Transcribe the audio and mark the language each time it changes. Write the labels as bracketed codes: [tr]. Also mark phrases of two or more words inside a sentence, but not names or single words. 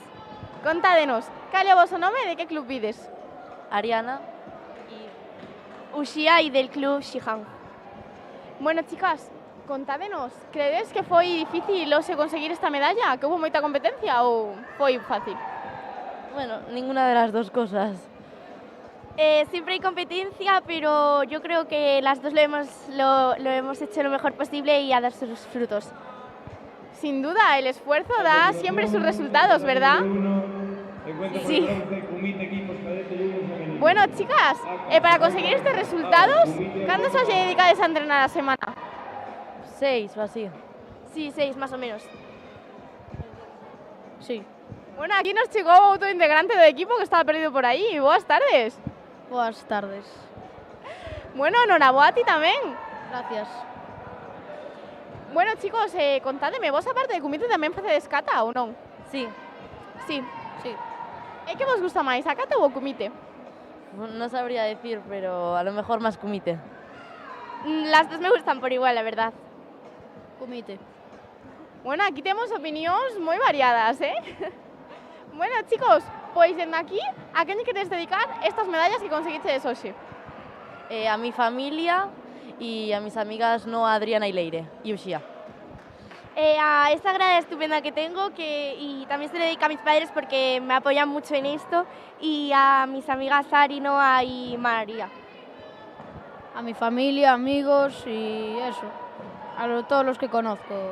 [gl] Contádenos, cal é o voso nome e de que club vides? Ariana. [es] Uxía e del club Shihan. [gl] Bueno, chicas, contádenos, credes que foi difícil hoxe conseguir esta medalla? Que hubo moita competencia ou foi fácil? [es] Bueno, ninguna de las dos cosas. Siempre hay competencia, pero yo creo que las dos lo hemos hecho lo mejor posible y a dar sus frutos. Sin duda, el esfuerzo da siempre sus resultados, ¿verdad? Sí. Bueno, chicas, para conseguir estos resultados, ¿cuántos os dedicáis a entrenar a la semana? 6 o así. Sí, 6 más o menos. Sí. [gl] Bueno, aquí nos chegou outro integrante do equipo que estaba perdido por aí. Boas tardes. Boas tardes. Bueno, noraboa a ti tamén. [es] Gracias. [gl] Bueno, chicos, contádeme, vos aparte de kumite tamén facedes kata ou non? [es] Sí. Sí. Sí. [gl] E que vos gusta máis, a kata ou o kumite? [es] No sabría decir, pero a lo mejor más kumite. Las dos me gustan por igual, la verdad. Kumite. [gl] Bueno, aquí temos opinións moi variadas, Bueno, chicos, pois dende aquí, a quen queres dedicar estas medallas que conseguistedes hoxe? [es] A mi familia y a mis amigas Noa, Adriana y Leire, y Uxía. A esta grada estupenda que tengo y también se le dedica a mis padres porque me apoyan mucho en esto y a mis amigas Sari, Noa y María. A mi familia, amigos y eso, todos los que conozco.